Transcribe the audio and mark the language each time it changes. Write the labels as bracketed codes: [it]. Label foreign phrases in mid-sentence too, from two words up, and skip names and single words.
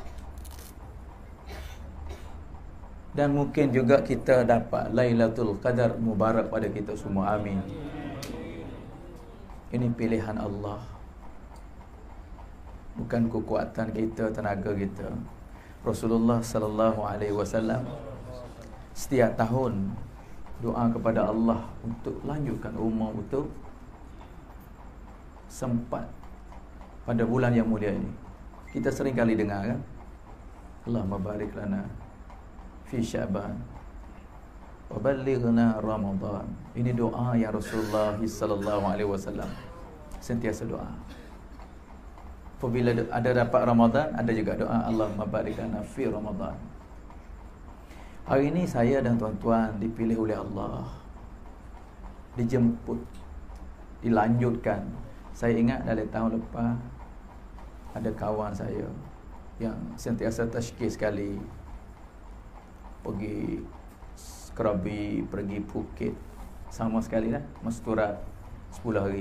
[ms] Dan mungkin juga kita dapat [ar] ليلة القدر مبارك [ms] pada kita semua. Amin. Ini pilihan Allah, bukan kekuatan kita, tenaga kita. Rasulullah [ar] صلى الله عليه وسلم [ms] setiap tahun doa kepada Allah untuk lanjutkan umur, untuk sempat pada bulan yang mulia ini. Kita sering kali dengar kan, [ar] اللهم بارك لنا في شعبان وبلغنا رمضان. [ms] Ini doa yang Rasulullah [ar] صلى الله عليه وسلم [ms] sentiasa doa. Apabila ada dapat Ramadan, ada juga doa [ar] اللهم بارك لنا في رمضان. [ms] Hari ini saya dan tuan-tuan dipilih oleh Allah, dijemput, dilanjutkan. Saya ingat dari tahun lepas ada kawan saya yang sentiasa tashkil sekali, pergi Krabi, pergi Phuket, sama sekali dah Masturat 10 hari.